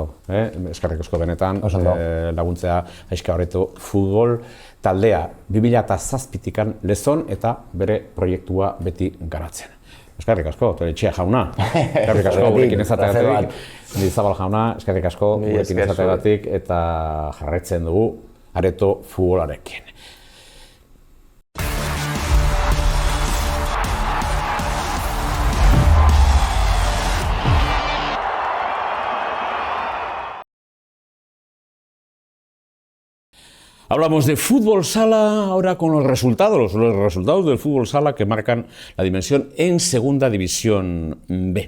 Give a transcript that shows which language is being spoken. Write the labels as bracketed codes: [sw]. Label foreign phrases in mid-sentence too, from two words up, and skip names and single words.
[eu] Eskerrik asko benetan laguntzea Jaizki Areto futbol taldea 2007tikan Lezon eta bere proiektua beti garatzen. Eskerrik asko, Etxea jauna. Eskerrik asko gurekin ezategatik. Zabal jauna, eskerrik asko gurekin ezategatik eta jarraitzen dugu Areto futbolarekin. [es] Hablamos de fútbol sala ahora con los resultados del fútbol sala que marcan la dimensión en Segunda División B.